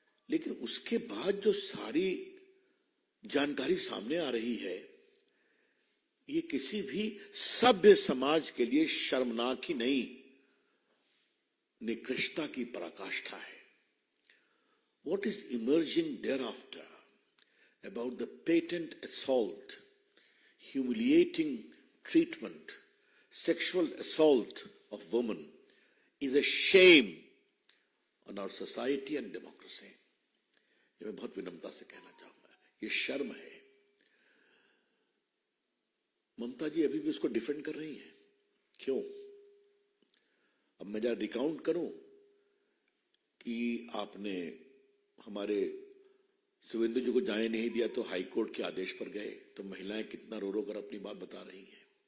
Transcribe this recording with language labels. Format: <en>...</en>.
<hi>लेकिन उसके बाद जो सारी जानकारी सामने आ रही है, ये किसी भी सभ्य समाज के लिए शर्मनाक ही नहीं, निकृष्टता की पराकाष्ठा है।</hi> <en>What is emerging thereafter about the patent assault, humiliating treatment, sexual assault of women is a shame on our society and democracy.</en> <hi>ये मैं बहुत विनम्रता से कहना चाहूंगा, ये शर्म है। ममता जी अभी भी उसको डिफेंड कर रही हैं। क्यों? अब मैं जरा रिकाउंट करूं कि आपने हमारे सुवेंदु जी को जाने नहीं दिया तो हाईकोर्ट के आदेश पर गए, तो महिलाएं कितना रो रो कर अपनी बात बता रही हैं।</hi>